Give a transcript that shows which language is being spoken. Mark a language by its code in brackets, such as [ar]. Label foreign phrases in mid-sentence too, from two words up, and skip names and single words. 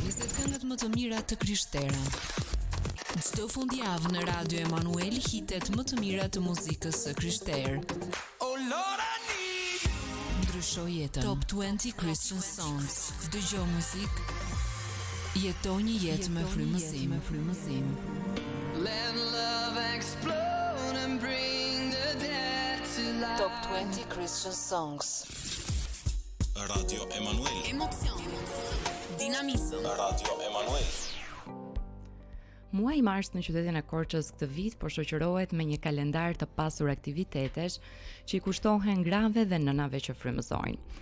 [sq] 20 këngët më të mira të Krishtera. Çdo fundjavë në Radio Emanuel hitet më të mira të muzikës së Krishterë. [en] Oh Lord, I need. [sq] Ndrysho jetën. [en] Top 20 Christian Songs. [sq] Dëgjoj muzikë. Jeto një jetë me frymëzim. [en] Let love explode and bring the dead to life. Top 20 Christian Songs. Radio Emanuel. [sq] Emocion. Dinamizëm. Radio Emanuel. Muaji mars në qytetin e Korçës këtë vit po shoqërohet me një kalendar të pasur aktivitetesh që i kushtohen grave dhe nënave që frymëzojnë.